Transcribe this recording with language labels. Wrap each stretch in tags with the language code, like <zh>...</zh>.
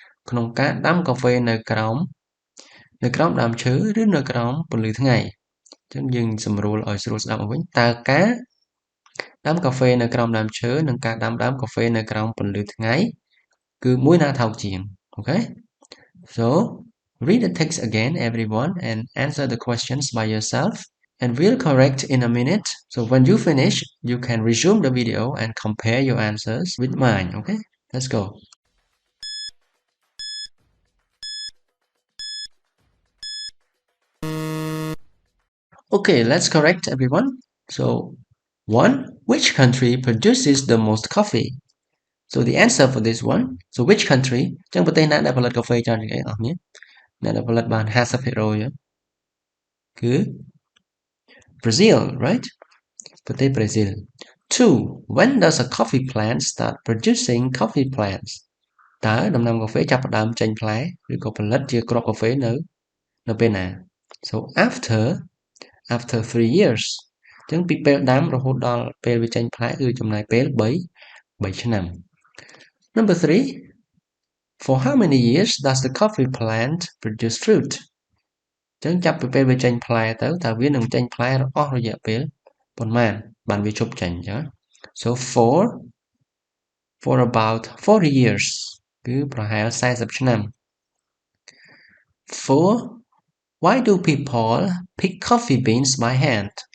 <km>ក្នុងការដាំកាហ្វេនៅក្រោមដើមឈើឬនៅក្រោមពន្លឺថ្ងៃអញ្ចឹងយើងសម្រួលឲ្យស្រួលស្ដាប់មកវិញតើការដាំកាហ្វេនៅក្រោមដើមឈើនិងការដាំកាហ្វេនៅក្រោមពន្លឺថ្ងៃគឺមួយណាថោកជាង</km> <en>Okay, so read the text again everyone and answer the questions by yourself and we'll correct in a minute. So when you finish you can resume the video and compare your answers with mine. Okay, let's go. Okay, let's correct everyone. So, one, which country produces the most coffee? So the answer for this one, so which country</en> <km>ចឹងប្រទេសណាដែលផលិតកាហ្វេច្រើនជាងគេអស់គ្នាអ្នកដែលផលិតបាន50%គឺ Brazil,</km> <en>right?</en> <km>ប្រទេស Brazil.</km> <en>2. When does a coffee plant start producing coffee plants?</en> <km>តើដំណាំកាហ្វេចាប់ផ្ដើមចេញផ្លែឬក៏ផលិតជាគ្រាប់កាហ្វេនៅពេលណា</km> <en>So after 3 years</en> <km>អញ្ចឹងពីពេលដាំរហូតដល់ពេលវាចេញផ្លែគឺចំណាយពេល3ឆ្នាំ</km> <en>Number 3. For how many years does the coffee plant produce fruit?</en> <km>អញ្ចឹងចាប់ពីពេលវាចេញផ្លែទៅតើវានឹងចេញផ្លែអស់រយៈពេលប៉ុន្មានបានវាឈប់ចេញអញ្ចឹង</km> <en>So for about 40 years</en> <km>គឺប្រហែល40ឆ្នាំ 4.</km> <en>Why do people pick coffee beans by hand?</en>